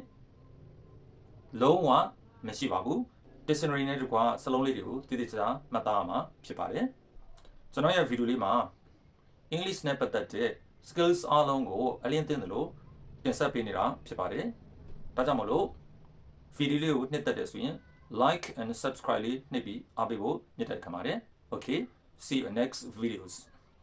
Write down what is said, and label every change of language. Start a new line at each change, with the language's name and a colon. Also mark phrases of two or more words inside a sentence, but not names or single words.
Burmese: လုံးဝမရှိပါဘူး dictionary နဲ့တကွာစလုံးလေးတွေကိုတည်တည်ချာမှတ်သားရမှာဖြစ်ပါတယ်ကျွန်တော်ရဲ့ဗီဒီယိုလေးမှာ English နဲ့ပတ်သက်တဲ့ skills အားလုံးကိုအလင်းသင်သလိုတင်ဆက်ပေးနေတာဖြစ်ပါတယ်ဒါကြောင့်မလို့ဗီဒီယိုလေးကိုနှစ်သက်တယ်ဆိုရင်
English: like and subscribe
Burmese: လေးနှိပ်ပြီးအားပေးဖို့မြတ်တဲ့ခံပါတယ်
English: okay see you in next videos